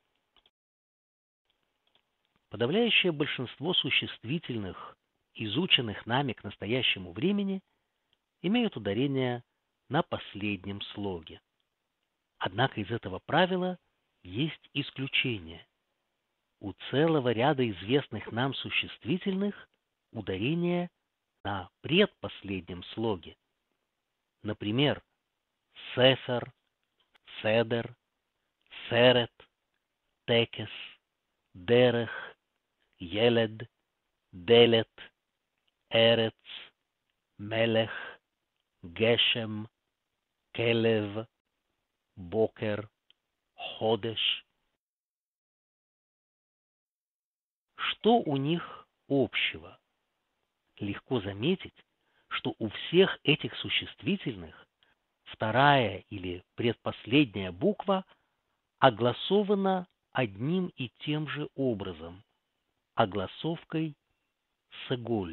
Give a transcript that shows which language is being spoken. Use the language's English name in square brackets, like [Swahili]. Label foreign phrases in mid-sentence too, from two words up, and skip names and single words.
[Russian] Подавляющее большинство существительных, изученных нами к настоящему времени, имеют ударение на последнем слоге. Однако из этого правила есть исключение. У целого ряда известных нам существительных ударение на предпоследнем слоге. Например, [Hebrew] ספר, סדר, סרט, טקס, דרך, ילד, דלת, ארץ, מלך, גשם, כלב, בוקר, חודש. [Russian] Что у них общего? Легко заметить, что у всех этих существительных вторая или предпоследняя буква огласована одним и тем же образом, огласовкой саголь.